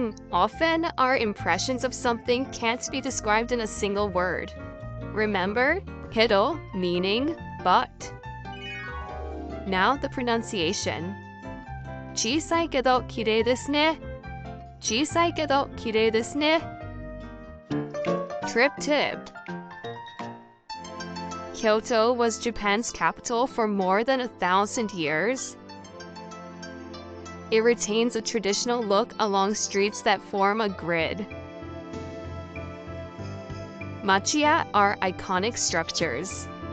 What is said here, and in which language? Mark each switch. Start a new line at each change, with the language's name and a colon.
English: Often, our impressions of something can't be described in a single word. Remember, けど meaning but. Now the pronunciation.
Japanese: 小さいけど綺麗ですね。小さいけど綺麗ですね。
English: Trip tip. Kyoto was Japan's capital for more than 1,000 years. It retains a traditional look along streets that form a grid. Machiya are iconic structures.